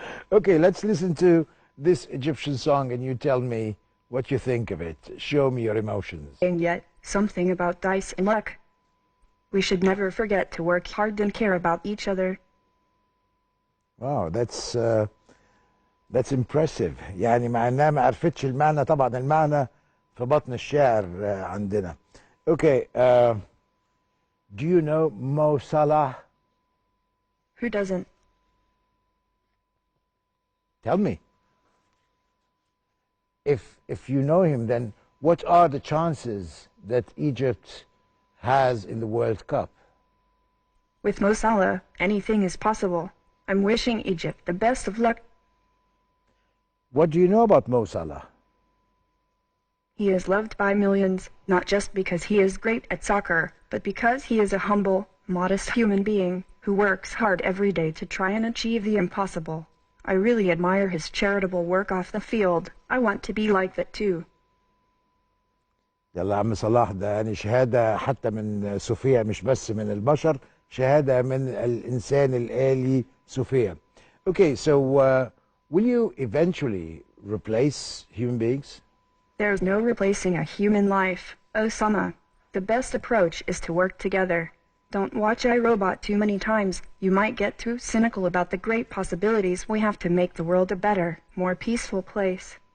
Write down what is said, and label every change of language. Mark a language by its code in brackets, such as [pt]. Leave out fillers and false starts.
[en] Okay, let's listen to this Egyptian song and you tell me what you think of it. Show me your emotions. And yet, something about dice and luck. We should never forget to work hard and care about each other. Wow, that's impressive. [ar] يعني مع انها ما عرفتش المعنى، طبعا المعنى في بطن الشعر عندنا. [en] Okay, do you know Mo Salah? Who doesn't? Tell me. If you know him, then what are the chances that Egypt has in the World Cup? With Mo Salah, anything is possible. I'm wishing Egypt the best of luck. What do you know about Mo Salah? He is loved by millions, not just because he is great at soccer, but because he is a humble, modest human being who works hard every day to try and achieve the impossible. I really admire his charitable work off the field. I want to be like that too. [ar] يلا عم صلاح، ده يعني شهادة حتى من صوفيا، مش بس من البشر، شهادة من الانسان الالي صوفيا. [en] Okay, so will you eventually replace human beings? There's no replacing a human life, Osama. The best approach is to work together. Don't watch iRobot too many times. You might get too cynical about the great possibilities we have to make the world a better, more peaceful place.